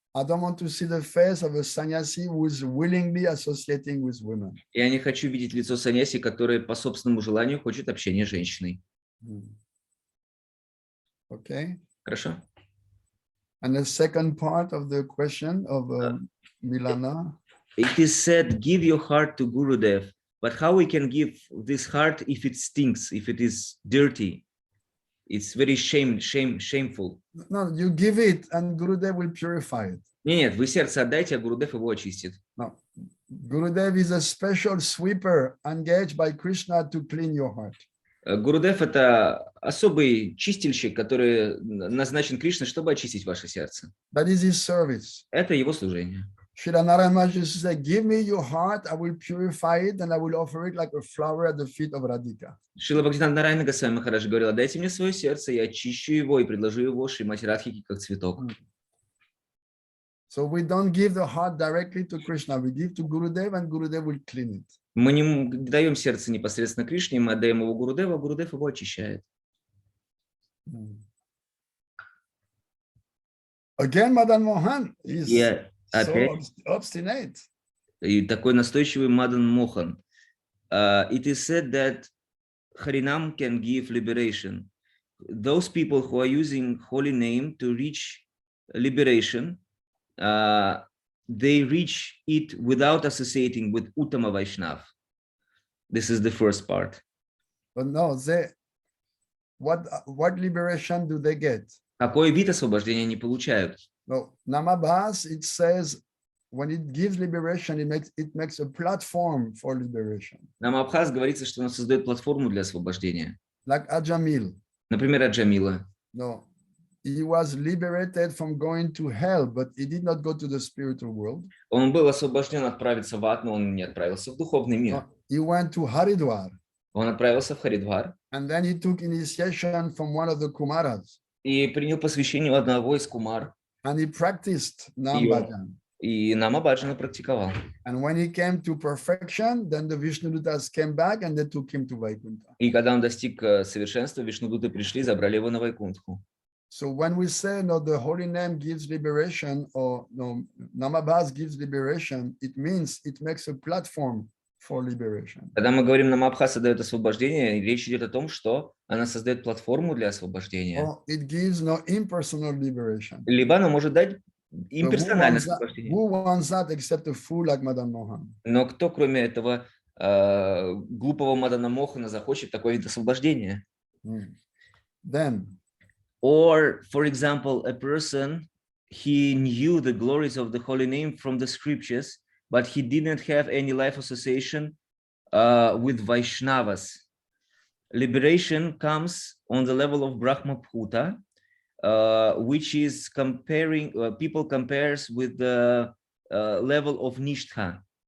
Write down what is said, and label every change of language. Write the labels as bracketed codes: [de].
[en] I don't want to see the face of a sannyasi who is willingly associating with women. [ru] Я не хочу видеть лицо саньяси, который по собственному желанию хочет общения с женщиной. [en] Okay. [ru] Хорошо. [en] And the second part of the question of Milana. It is said, give your heart to Gurudev, but how we can give this heart if it stinks, if it is dirty? It's very shameful. No, you give it and Gurudev will purify it. [ru] Нет, вы сердце отдайте, а Гурудев его очистит. [en] No. Gurudev is a special sweeper engaged by Krishna to clean your heart. [ru] Гурудев – это особый чистильщик, который назначен Кришной, чтобы очистить ваше сердце. [en] That is his service. [ru] Это его служение. [en] Shri Narayana said, give me your heart, I will purify it, and I will offer it like a flower at the feet of Radhika. [ru] Шрила Бхаджана-Рахасья Махараджа говорила, дайте мне свое сердце, я очищу его и предложу его Шримати Радхике как цветок. [en] So we don't give the heart directly to Krishna, we give to Gurudev and Gurudev will clean it. [ru] Мы не даем сердце непосредственно Кришне, мы отдаем его Гурудеву, а Гурудев его очищает. [en] Again, Madan Mohan is so obstinate. [ru] И такой настойчивый Мадан Мохан. [en] It is said that Harinam can give liberation. Those people who are using holy name to reach liberation, they reach it without associating with Uttama Vaishnav. This is the first part. But no, what liberation do they get? [ru] Какой вид освобождения они получают? [en] No, Namabhas, it says when it gives liberation, it makes a platform for liberation. [ru] Намабхас говорится, что он создает платформу для освобождения. [en] Like Ajamil. [ru] Например, Аджамила. [en] No. He was liberated from going to hell, but he did not go to the spiritual world. [ru] Он был освобожден отправиться в ад, но он не отправился в духовный мир. [en] He went to Haridwar. [ru] Он отправился в Харидвар. [en] And then he took initiation from one of the Kumaras. [ru] И принял посвящение у одного из кумар. [en] And he practiced Nam Bhajan. [ru] И Нама-баджана практиковал. [en] And when he came to perfection, then the Vishnudutas came back and they took him to Vaikuntha. [ru] И когда он достиг совершенства, Вишнудуты пришли, забрали его на Вайкунтху. [en] So when we say no, the holy name gives liberation, or no, Namabhas gives liberation, it means it makes a platform for liberation. [ru] Когда мы говорим, нам Абхаса дает освобождение, речь идет о том, что она создает платформу для освобождения. [en] Or it gives no impersonal liberation. [ru] Либо она может дать [en] But [ru] имперсональное освобождение. [en] who wants that except a fool like Madan Mohan? [ru] Но кто, кроме этого глупого Мадана Мохана, захочет такой вид освобождения? [en] Then, Or, for example, a person, he knew the glories of the holy name from the scriptures, but he didn't have any life association with Vaishnavas. Liberation comes on the level of Brahma-bhuta, which is comparing, people compares with the level of Nishtha.